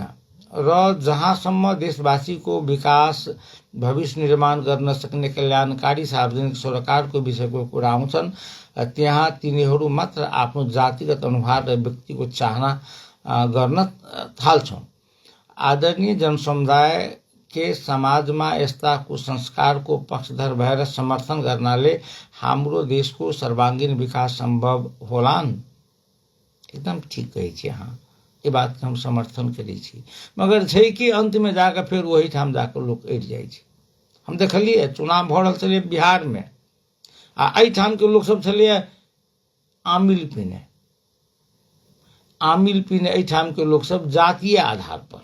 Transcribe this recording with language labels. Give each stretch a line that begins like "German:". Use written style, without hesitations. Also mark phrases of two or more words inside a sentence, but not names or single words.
Nepali: र जहाँसम्म देशवासीको विकास भविष्य निर्माण गर्न सक्ने कल्याणकारी सार्वजनिक सरोकारको विषयको कुरा आउँछन्, त्यहाँ तिनीहरू मात्र आफ्नो जातिगत अनुहार र व्यक्तिको चाहना गर्न थाल्छौँ। आदरणीय जनसमुदाय के समाजमा यस्ता कुसंस्कारको पक्षधर भएर समर्थन गर्नाले हाम्रो देशको सर्वांगीण विकास संभव होलान्।
Maithili: एकदम ठीक कहै छी अहाँ, ये बात के हम समर्थन करै छी। मगर छै कि अंत में जाकर फिर वही ठाम जाकर लोग अटि जाइ छै। हम देखलिए चुनाव भ रहल छलै बिहार में, आ एहि ठाम के लोग सब छलै आमिल पीने एहि ठाम के लोग सब जातीय आधार पर।